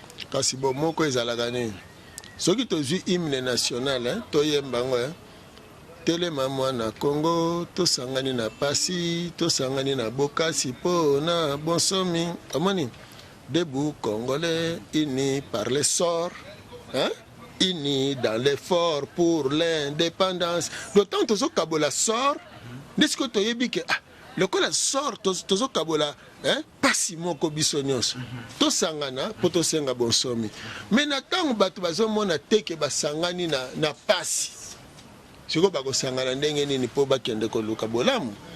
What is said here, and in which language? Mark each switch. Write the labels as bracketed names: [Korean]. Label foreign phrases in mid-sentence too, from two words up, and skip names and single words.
[Lingala] Kasi bomoko ezalaka nini? Soki tozwi [French] hymne national, [Lingala] hein, toyemba yango, hein. Telema mwana Congo, tosangani na pasi, tosangani na bokasi po na bonsomi. [French] Omoni, debout congolais, unis par le sort, hein? Unis dans l'effort pour l'indépendance. [Lingala] D'autant tozo kabola sort, nde siko toyebi ke, ah, lokola sort, tozo, tozo kabola, hein, pasi moko biso nyonso. Tosangana po tosenga bonsomi. Mais na tango bato bazomona te ke basangani na, na pasi, siko bakosangana ndenge nini po bakende koluka bolamu?